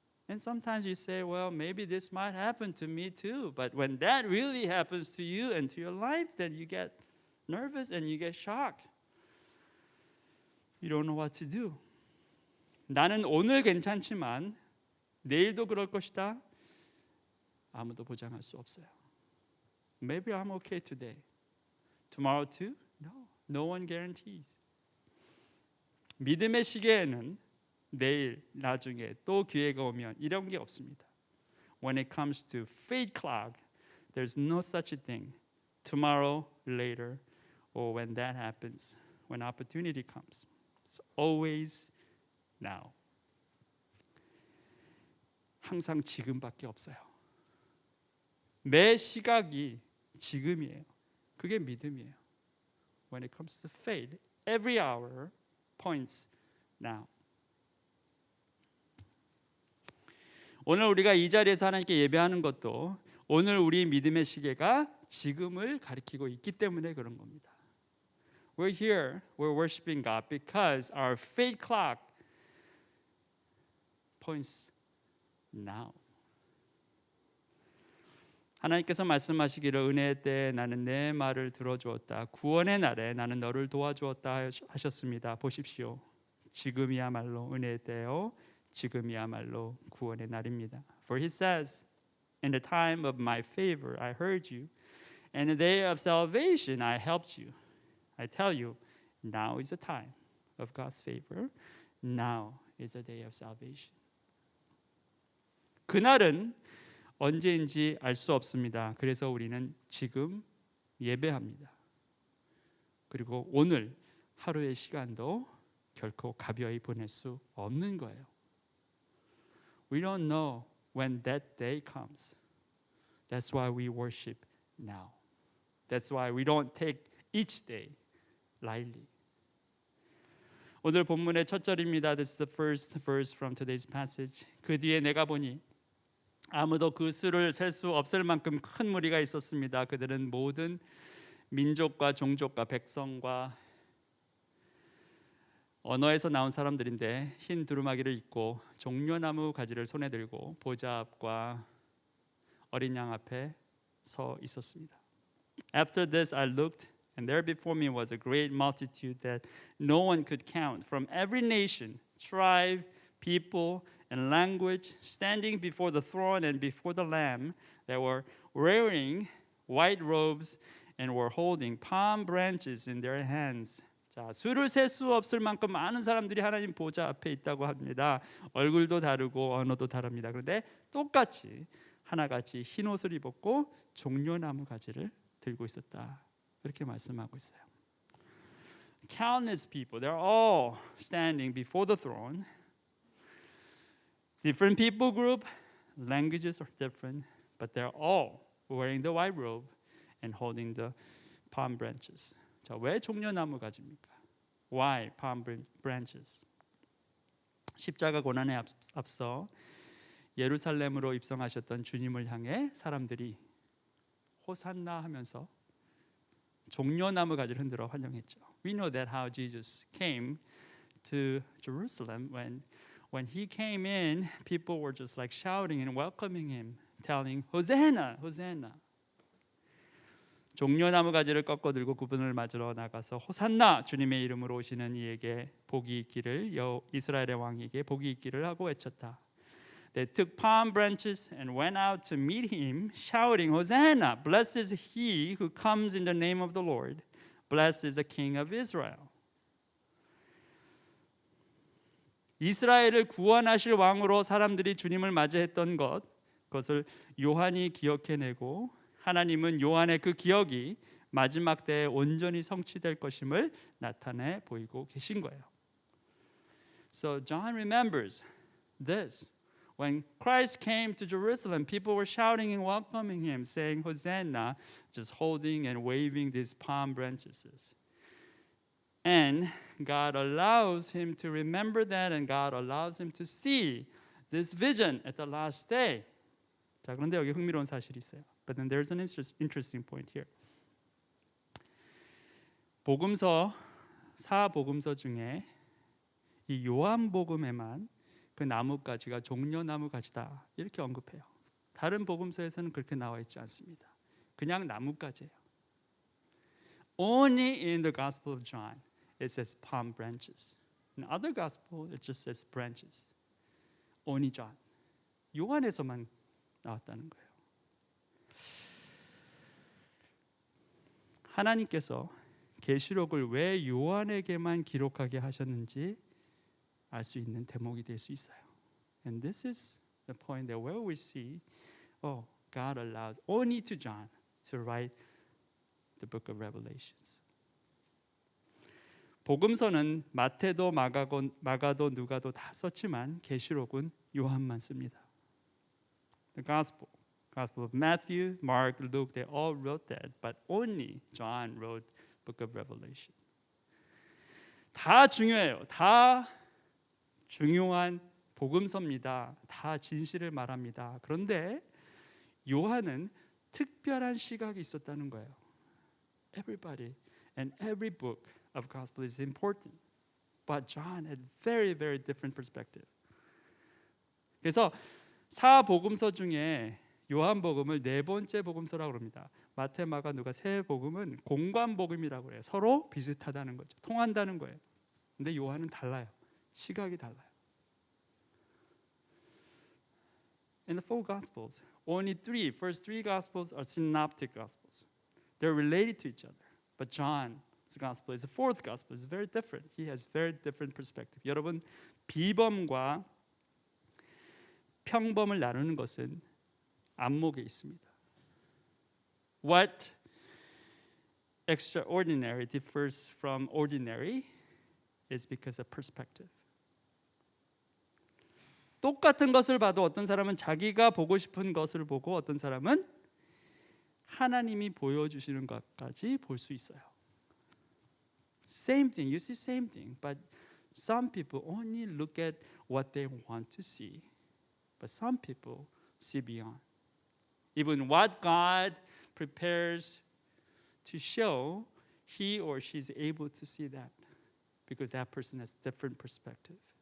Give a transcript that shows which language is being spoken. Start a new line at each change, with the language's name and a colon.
English: And sometimes you say, well, maybe this might happen to me too. But when that really happens to you and to your life, then you get nervous and you get shocked. You don't know what to do.
Korean: 나는 오늘 괜찮지만 내일도 그럴 것이다. 아무도 보장할 수 없어요.
English: Maybe I'm okay today. Tomorrow too? No. No one guarantees.
Korean: 믿음의 시계에는 내일, 나중에 또 기회가 오면 이런 게 없습니다.
English: When it comes to fate clock, there's no such a thing. Tomorrow, later, or when that happens, when opportunity comes. It's always now.
Korean: 항상 지금밖에 없어요. 매 시각이 지금이에요. 그게 믿음이에요.
English: When it comes to faith, every hour points now.
Korean: 오늘 우리가 이 자리에서 하나님께 예배하는 것도 오늘 우리 믿음의 시계가 지금을 가리키고 있기 때문에 그런 겁니다.
English: We're here, we're worshiping God because our faith clock points now.
Korean: 하나님께서 말씀하시기를 은혜의 때에 나는 내 말을 들어주었다. 구원의 날에 나는 너를 도와주었다 하셨습니다. 보십시오. 지금이야말로 은혜의 때요. 지금이야말로 구원의 날입니다.
English: For he says, in the time of my favor I heard you, and in the day of salvation I helped you. I tell you, now is the time of God's favor. Now is the day of salvation.
Korean: 그날은 언제인지 알 수 없습니다. 그래서 우리는 지금 예배합니다. 그리고 오늘 하루의 시간도 결코 가벼이 보낼 수 없는 거예요.
English: We don't know when that day comes. That's why we worship now. That's why we don't take each day lightly.
Korean: 오늘 본문의 첫 절입니다.
English: This is the first verse from today's passage.
Korean: 그 뒤에 내가 보니 아무도 그 수를 셀 수 없을 만큼 큰 무리가 있었습니다. 그들은 모든 민족과 종족과 백성과 언어에서 나온 사람들인데 흰 두루마기를 입고 종려나무 가지를 손에 들고 보좌 앞과 어린 양 앞에 서 있었습니다.
English: After this I looked, and there before me was a great multitude that no one could count, from every nation, tribe, people, and language, standing before the throne and before the Lamb. They were wearing white robes and were holding palm branches in their hands.
Korean: 자, 수를 셀 수 없을 만큼 많은 사람들이 하나님 보좌 앞에 있다고 합니다. 얼굴도 다르고 언어도 다릅니다. 그런데 똑같이 하나같이 흰 옷을 입었고 종려나무 가지를 들고 있었다. 그렇게 말씀하고 있어요.
English: Countless people, they're all standing before the throne. Different people group, languages are different, but they're all wearing the white robe and holding the palm branches.
Korean: 자, 왜 종려나무 가지입니까?
English: Why palm branches?
Korean: 십자가 고난에 앞서 예루살렘으로 입성하셨던 주님을 향해 사람들이 호산나 하면서 종려나무 가지를 흔들어 환영했죠.
English: We know that how Jesus came to Jerusalem. When he came in, people were just like shouting and welcoming him, telling, "Hosanna, Hosanna."
Korean: 종려나무 가지를 꺾어 들고 그분을 맞으러 나가서 호산나, 주님의 이름으로 오시는 이에게 복이 있기를, 이스라엘의 왕에게 복이 있기를 하고 외쳤다.
English: They took palm branches and went out to meet him, shouting, "Hosanna! Blessed is he who comes in the name of the Lord. Blessed is the King of Israel."
Korean: 이스라엘을 구원하실 왕으로 사람들이 주님을 맞이했던 그것을 요한이 기억해내고 하나님은 요한의 그 기억이 마지막 때에 온전히 성취될 것임을 나타내 보이고 계신 거예요.
English: So John remembers this. When Christ came to Jerusalem, people were shouting and welcoming him, saying, "Hosanna," just holding and waving these palm branches. And God allows him to remember that, and God allows him to see this vision at the last day.
Korean: 자, 그런데 여기 흥미로운 사실이 있어요.
English: But then there's an interesting point here.
Korean: 복음서, 사복음서 중에 이 요한복음에만 그 나뭇가지가 종려나무 가지다 이렇게 언급해요. 다른 복음서에서는 그렇게 나와 있지 않습니다. 그냥 나뭇가지예요.
English: Only in the Gospel of John it says palm branches. In other gospel it just says branches. Only John.
Korean: 요한에서만 나왔다는 거예요. 하나님께서 계시록을 왜 요한에게만 기록하게 하셨는지 알 수 있는 대목이 될 수 있어요.
English: And this is the point that where we see, God allows only to John to write the book of Revelations.
Korean: 복음서는 마태도 마가도 누가도 다 썼지만 계시록은 요한만 씁니다.
English: The Gospel of Matthew, Mark, Luke, they all wrote that, but only John wrote book of Revelation.
Korean: 다 중요해요. 다 중요한 복음서입니다. 다 진실을 말합니다. 그런데 요한은 특별한 시각이 있었다는 거예요.
English: Everybody and every book of gospel is important, but John had very, very different perspective.
Korean: 그래서 사복음서 중에 요한복음을 네 번째 복음서라고 합니다. 마태, 마가, 누가 세 복음은 공관복음이라고 해요. 서로 비슷하다는 거죠. 통한다는 거예요. 근데 요한은 달라요. 시각이 달라요.
English: In the four gospels, only first three gospels are synoptic gospels. They're related to each other. But John's gospel is the fourth gospel. It's very different. He has very different perspective.
Korean: 여러분, 비범과 평범을 나누는 것은 안목에 있습니다.
English: What extraordinary differs from ordinary is because of perspective.
Korean: 똑같은 것을 봐도 어떤 사람은 자기가 보고 싶은 것을 보고 어떤 사람은 하나님이 보여주시는 것까지 볼 수 있어요.
English: Same thing, you see same thing, but some people only look at what they want to see, but some people see beyond. Even what God prepares to show, he or she is able to see that because that person has different perspective.